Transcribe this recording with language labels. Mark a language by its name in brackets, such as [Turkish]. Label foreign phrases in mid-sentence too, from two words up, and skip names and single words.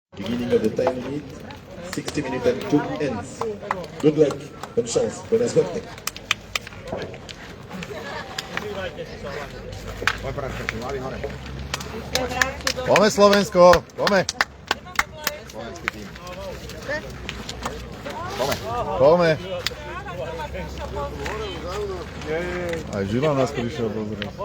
[English] Beginning of the time limit, 60 minutes and 2 ends. Good luck, [French] bonne chance, [Spanish] buena suerte. [Slovak] Pome Slovensko, pome. Slovenský tým. Pome. Aj Žila nás prišiel pozrieť.